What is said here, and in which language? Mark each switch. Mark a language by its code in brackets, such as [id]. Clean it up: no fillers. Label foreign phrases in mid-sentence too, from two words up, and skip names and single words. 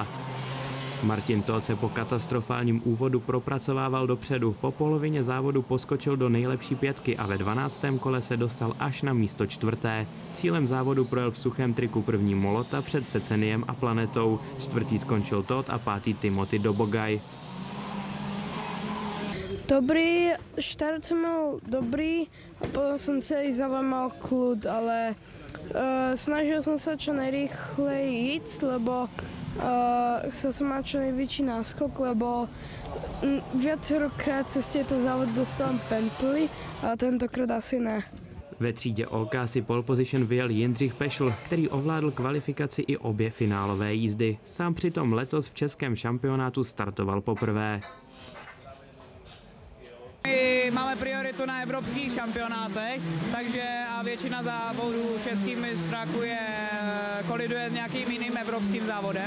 [cs] Martin Todt se po katastrofálním úvodu propracovával dopředu. Po polovině závodu poskočil do nejlepší 5 a ve 12. kole se dostal až na místo 4. Cílem závodu projel v suchém triku první Molota před Seceniem a Planetou. 4. skončil Todt a 5. Timothy Dobogaj. [sk] Dobrý, štart som mal dobrý a potom som celý závod mal kľud, ale snažil som sa čo najrýchlej ísť, lebo chcel som mať čo najväčší náskok, lebo viacerokrát cez tieto závody dostávam pently, a tentokrát asi ne. [cs] Ve třídě OK si pole position vyjel Jindřich Pešl, který ovládl kvalifikaci i obě finálové jízdy. Sám přitom letos v českém šampionátu startoval poprvé. Máme prioritu na evropských šampionátech, takže a většina závodů českých mistráků koliduje s nějakým jiným evropským závodem.